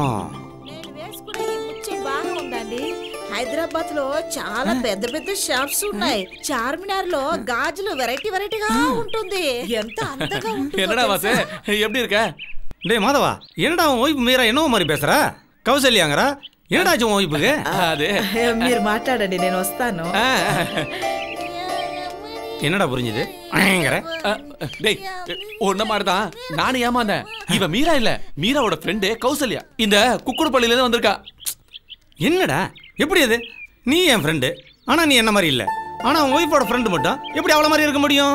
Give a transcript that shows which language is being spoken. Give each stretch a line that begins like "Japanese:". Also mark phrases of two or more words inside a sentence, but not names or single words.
Telugu: నేను వేసుకునే ఈ ముత్యం బాగా ఉందండి. హైదరాబాద్ లో చాలా పెద్ద పెద్ద షాప్స్ ఉన్నాయి. చార్మినార్ లో గాజులు వెరైటీ వెరైటీగా ఉంటుంది. ఎంత అందంగా ఉంటుంది.
Tamil: என்னடா வாசு, எப்படி இருக்க? டேய் மாதவா, என்னடா உன் ஒய்ஃப் மீரா என்னவோ மாதிரி பேசுறா? கௌசல்யாங்கறா. என்னடாச்சு உன் ஒய்ஃபுக்கு? அது
Telugu: మీరు మాట్లాడండి, నేను వస్తాను.
Tamil: என்னடா புரிஞ்சுது? டேய் ஒன்ன மாதிரிதான் நானும் ஏமாந்தேன். இவ மீரா இல்ல, மீராவோட ஃப்ரெண்டு கௌசல்யா. இந்த குக்குடுப்பள்ளியில இருந்து வந்திருக்கா. என்னடா எப்படி அது? நீ என் ஃப்ரெண்டு, ஆனா நீ என்ன மாதிரி இல்ல. ஆனா உன் ஒய்ஃபோட ஃப்ரெண்டு மட்டும் எப்படி அவள மாதிரி இருக்க முடியும்?